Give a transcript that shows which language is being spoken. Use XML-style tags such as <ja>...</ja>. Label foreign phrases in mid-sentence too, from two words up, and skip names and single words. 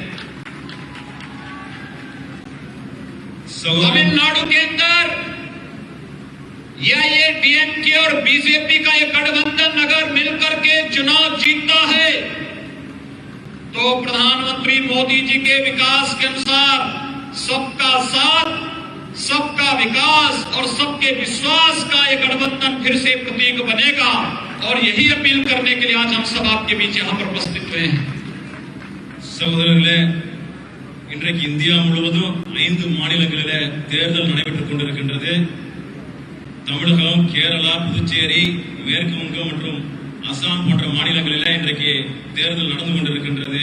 <hi>तमिलनाडु के अंदर एआईएडीएमके और बीजेपी का एक गठबंधन अगर मिलकर के चुनाव जीतता है तो प्रधानमंत्री मोदी जी के विकास के अनुसार सबका साथ, सबका विकास और सबके विश्वास का एक गठबंधन फिर से प्रतीक बनेगा। और यही अपील करने के लिए आज हम सब आपके बीच यहां पर उपस्थित हुए हैं।</hi> <ta>சகோதரர்களே, இன்றைக்கு இந்தியா முழுவதும் 5 மாநிலங்களிலே தேர்தல் நடைபெற்றுக் கொண்டிருக்கின்றது. தமிழகம், கேரளா, புதுச்சேரி, மேற்கு வங்கம் மற்றும் அசாம் போன்ற மாநிலங்களிலே இன்றைக்கு தேர்தல் நடந்து கொண்டிருக்கின்றது.</ta>